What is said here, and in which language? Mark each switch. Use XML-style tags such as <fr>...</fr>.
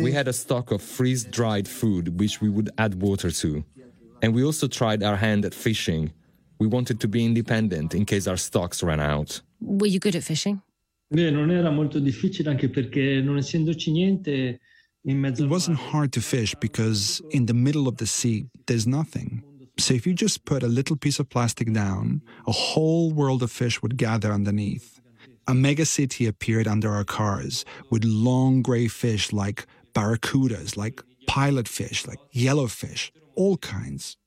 <en>We had a stock of freeze-dried food, which we would add water to. And we also tried our hand at fishing. We wanted to be independent in case our stocks ran out. Were you good at fishing?</en> <it>Non era molto difficile anche perché non essendoci niente.</it> <en>It wasn't hard to fish because in the middle of the sea, there's nothing. So if you just put a little piece of plastic down, a whole world of fish would gather underneath. A megacity appeared under our cars with long grey fish like barracudas, like pilot fish, like yellow fish, all kinds.</en>